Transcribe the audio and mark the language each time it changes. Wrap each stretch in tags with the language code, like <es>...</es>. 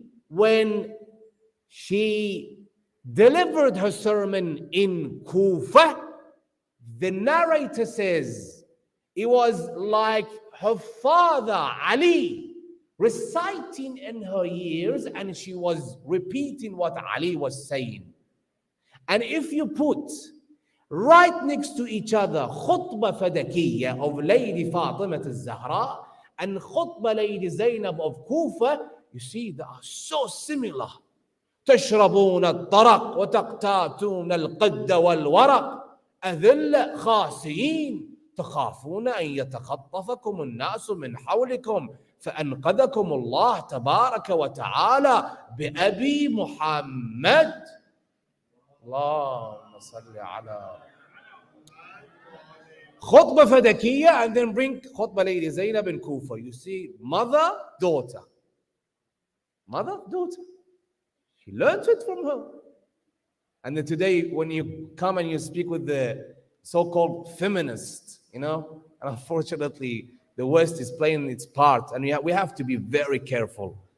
<en>When she delivered her sermon in Kufa, the narrator says it was like her father Ali reciting in her ears, and she was repeating what Ali was saying. And if you put right next to each other khutbah Fadakiyya of Lady Fatimiya al-Zahra and khutbah Lady Zainab of Kufa, you see they are so similar.</en> <ar>تشربون الطرق وتقتاتون القد والورق أذل خاسئين تخافون أن يتخطفكم الناس من حولكم فأنقذكم الله تبارك وتعالى بأبي محمد. اللهم صل على خطبة فدكية,</ar> <en>and then bring khutbah Lady Zainab in Kufa. You see, mother, daughter. Mother, daughter. She learned it from her. And then today, when you come and you speak with the so-called feminists, and unfortunately, the West is playing its part, and we have to be very careful.</en>